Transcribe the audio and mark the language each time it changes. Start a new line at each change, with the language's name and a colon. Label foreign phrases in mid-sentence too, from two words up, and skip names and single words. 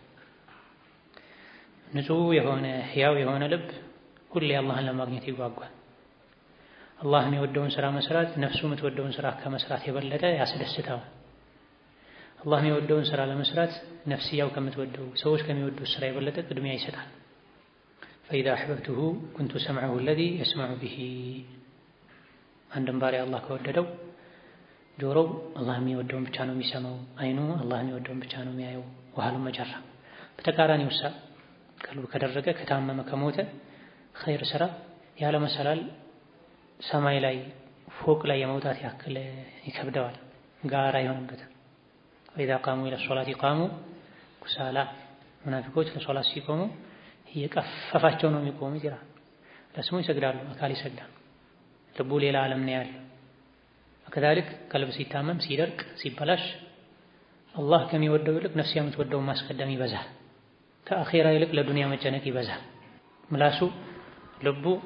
Amharic: ንጹህ የሆነ ሕያው የሆነ ልብ ሁሌ አላህን ለማግኘት ይጓጓል። አላህ የሚወደውን ስራ መስራት ነፍሱ የምትወደውን ስራ ከመስራት የበለጠ ያስደስተዋል። አላህ የሚወደውን ስራ ለመስራት ነፍስያው ከምትወደው ሰዎች ከሚወዱት ስራ የበለጠ ቅድሚያ ይሰጣል።
Arabic: فإذا أحببته كنت سمعه الذي يسمع به
Amharic: አንድም ባሪያ አላህ ከወደደው ጆሮው አላህ የሚወደውን ብቻ ነው የሚሰማው፣ አይኑ አላህ የሚወደውን ብቻ ነው የሚያየው። ወሃሉም መጀራ በተቃራኒው ቀልቡ ከደረቀ ከታመመ ከሞተ ኸይር ስራ ያለ መሰላል ሰማይ ላይ ፎቅ ላይ የመውጣት ያክል ይከብደዋል፣ ጋራ ይሆንበታል።
Arabic: وإذا قاموا إلى الصلاة قاموا كسالى
Amharic: ሙናፊቆች ለሶላት ሲቆሙ እየቀፈፋቸው ነው የሚቆሙት ይላል። ለስሙ ይሰግዳሉ፣ አካል ይሰግዳል፣ ልቡ ሌላ ዓለም ነው ያለው። ከዛልክ ቀልብ ሲታመም ሲደርቅ ሲበላሽ አላህ ከሚወደው ይልቅ ነፍስ የምትወደውን ማስቀደም ይበዛል። ከአኺራ ይልቅ ለዱንያ መጨነቅ ይበዛል። ምላሱ ልቡ